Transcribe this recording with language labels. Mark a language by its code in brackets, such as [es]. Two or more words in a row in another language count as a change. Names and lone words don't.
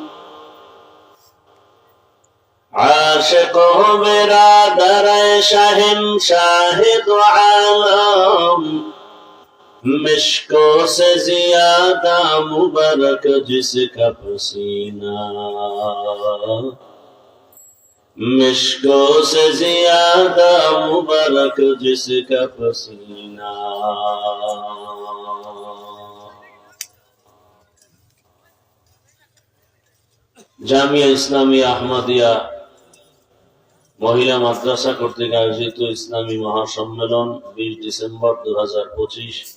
[ur] عاشق ہو برادر شہنشاہ دو عالم، مشکوں سے زیادہ مبارک جس کا پسینہ، مشکوں سے زیادہ مبارک جس کا پسینہ. [bn] জামিয়া ইসলামিয়া আহমদিয়া মহিলা মাদ্রাসা কর্তৃক আয়োজিত ইসলামী মহাসম্মেলন 20 ডিসেম্বর 2025।